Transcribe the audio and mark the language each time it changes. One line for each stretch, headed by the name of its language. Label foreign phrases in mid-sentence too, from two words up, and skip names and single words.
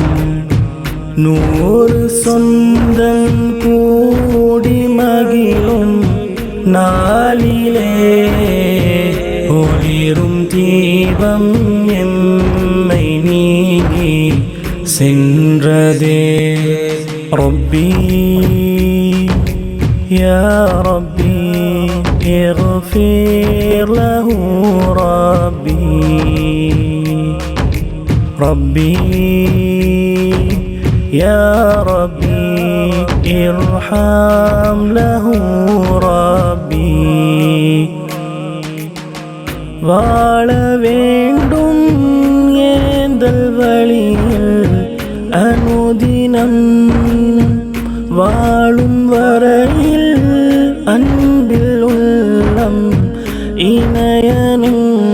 Tamil: நூறு சொந்தம் கூடி மகிழும் நாளிலே ஒளிரும் தீபம் எம்மை நீங்கி சென்றதே.
Arabic: ربي يا ربي اغفر له ربي ربي يا ربي ارحم له ربي.
Tamil: வாழ வேண்டும் ஏந்தல் வழியில் அனுதினம் வாழும் வரையில் அன்பில் உள்ளம் இணையனும்